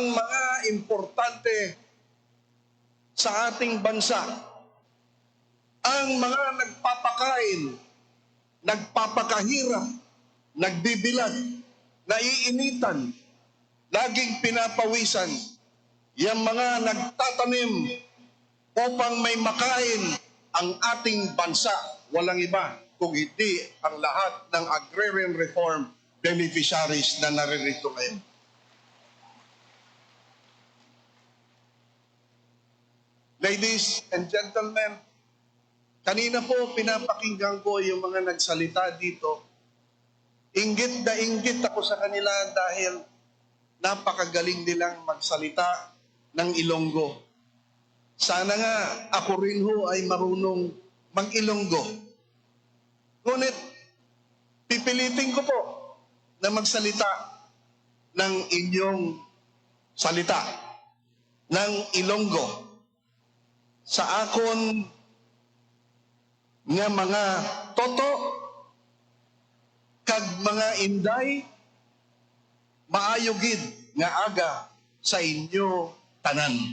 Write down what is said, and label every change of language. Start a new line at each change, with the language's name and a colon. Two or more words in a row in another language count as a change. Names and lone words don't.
Filipino: mga importante sa ating bansa, ang mga nagpapakain, nagpapakahirap, nagbibilag, naiinitan, laging pinapawisan, yung mga nagtatanim upang may makain ang ating bansa, walang iba kung hindi ang lahat ng
English: agrarian reform beneficiaries
Filipino: na naririto ngayon.
English: Ladies and gentlemen,
Filipino: kanina po pinapakinggan ko yung mga nagsalita dito. Inggit na inggit ako sa kanila dahil napakagaling nilang magsalita ng Ilonggo. Sana nga ako rin ho ay marunong mag-Ilonggo. Ngunit pipilitin ko po na magsalita ng inyong salita, ng Ilonggo.
Hiligaynon: Sa akon nga mga toto kag mga inday, maayo gid nga aga sa inyo tanan.